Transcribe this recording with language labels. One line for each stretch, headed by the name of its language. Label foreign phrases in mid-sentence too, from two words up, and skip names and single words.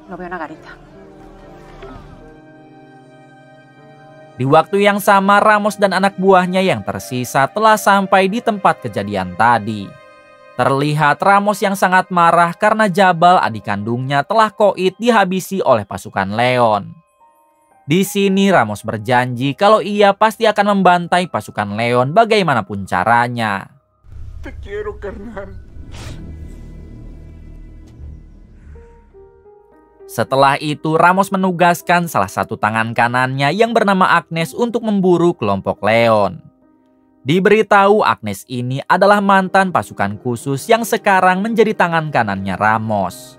Indonesian: Di waktu yang sama, Ramos dan anak buahnya yang tersisa telah sampai di tempat kejadian tadi. Terlihat Ramos yang sangat marah karena Jabal, adik kandungnya, telah koit dihabisi oleh pasukan Leon. Di sini Ramos berjanji kalau ia pasti akan membantai pasukan Leon bagaimanapun caranya.
Spanish: Te quiero, carnal.
Indonesian: Setelah itu, Ramos menugaskan salah satu tangan kanannya yang bernama Agnes untuk memburu kelompok Leon. Diberitahu Agnes ini adalah mantan pasukan khusus yang sekarang menjadi tangan kanannya Ramos.